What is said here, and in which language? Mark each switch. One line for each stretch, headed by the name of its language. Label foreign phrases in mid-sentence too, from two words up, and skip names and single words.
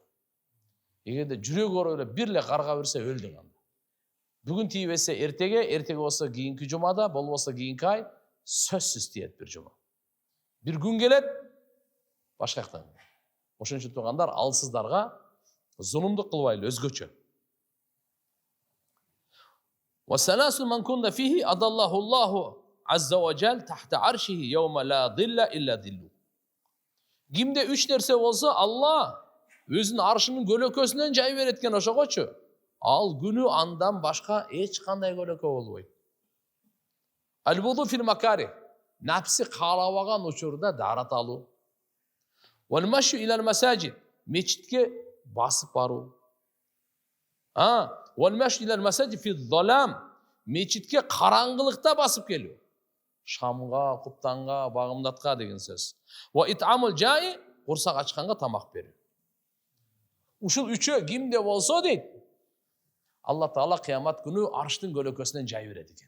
Kyrgyz: Эгерде жүрөк ооруп эле бир эле карга берсе өлдүң анда. Бүгүн тийбесе эртеге болсо кийинки жумада, болбосо кийинки ай сөзсүз тиет бир жума. Бир күн келет, башка жактан. Ошон үчүн туугандар, алсыздарга зулумдук кылбайлы өзгөчө.
Arabic: وَسَلَاسُ مَنْ كُنَّ فِيهِ أَضَلَّهُ اللَّهُ عَزَّ وَجَلَّ تَحْتَ عَرْشِهِ يَوْمَ لَا ظِلَّ إِلَّا ظِلُّهُ.
Kyrgyz: Кимде үч нерсе болсо, Алла өзүнүн аршынын көлөкөсүнөн жай береткен ошогочу. Ал күнү андан башка эч кандай көлөкө болбойт.
Arabic: الوضوء في المكاره.
Kyrgyz: Напси каалабаган учурда дарат алуу.
Arabic: والمشي إلى المساجد.
Kyrgyz: Мечитке басып баруу.
Arabic: والمشي إلى المساجد في الظلام.
Kyrgyz: Мечитке караңгылыкта басып келүү. Шамга, куптанга, багымдатка деген сөз.
Arabic: وإطعام الجائع,
Kyrgyz: курсак ачканга тамак берүү. Ушул үчөө кимде болсо дейт, Алла Таала кыямат күнү арштын көлөкөсүнөн жай берет экен.